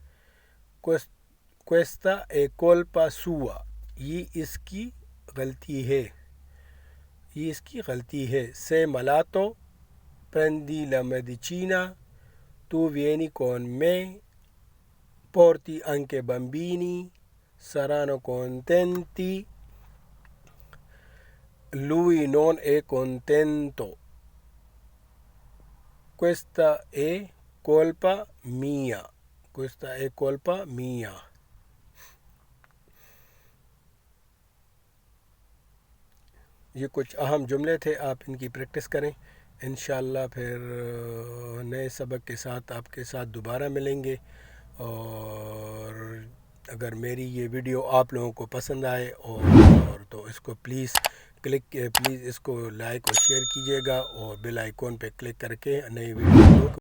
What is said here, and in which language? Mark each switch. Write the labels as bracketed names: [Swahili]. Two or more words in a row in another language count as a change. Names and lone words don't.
[Italian] Questa è colpa sua, [Urdu] یہ اس کی غلطی ہے. یہ اس کی غلطی ہے. [Italian] Se malato, prendi la medicina, tu vieni con me. Porta anche bambini, saranno contenti. Lui non è contento. Questa è colpa mia. Questa è colpa mia. [Urdu] یہ کچھ اہم جملے تھے، آپ ان کی پریکٹس کریں. انشاءاللہ پھر نئے سبق کے ساتھ آپ کے ساتھ دوبارہ ملیں گے. اور اگر میری یہ ویڈیو آپ لوگوں کو پسند آئے اور تو اس کو پلیز اس کو لائک اور شیئر کیجیے گا اور [English] bell icon [Urdu] پہ کلک کر کے نئی ویڈیو